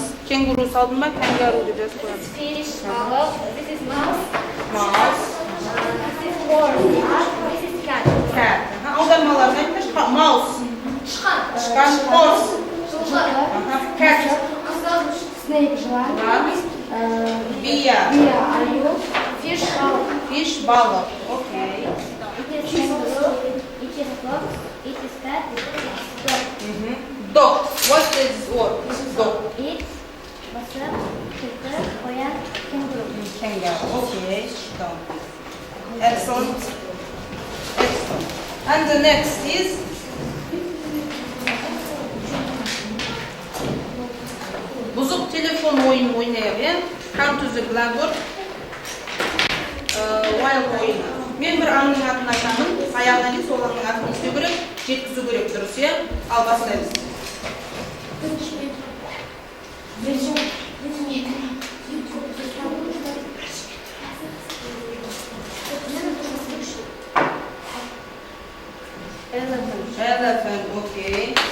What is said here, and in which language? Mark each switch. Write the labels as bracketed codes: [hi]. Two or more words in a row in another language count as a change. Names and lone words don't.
[kk] Кенгуру салдың ба? Кенгуру деп жазып қоямыз. [en] Fish, swallow, this is mouse. Mouse. This is horse. This is cat. Cat. [kk] Аудармаларын айтыңызшы. [en] Mouse. Тышқан. Horse. Cat. Snake, жылан. [kk] Бия. [en] Аю. Fish, ball. Fish, балық. Окей. It is kangaroo. It is fox. It is cat. It is dog. Dog. What is this word? Dog. It, [kk] мысық, түлкі, қоян, кенгуру. [en] Kangaroo. Okay. Down. Excellent. Excellent. And the next is [kk] бұзық телефон ойын ойнайық, [en] Come to the blackboard. While oyunu. [kk] Мен бір аңның атын айтамын, аяғынан кейін сол аңның атын естеу керек, жеткізу керек, дұрыс, иә? Ал бастаймыз. [en] Elephant, okay.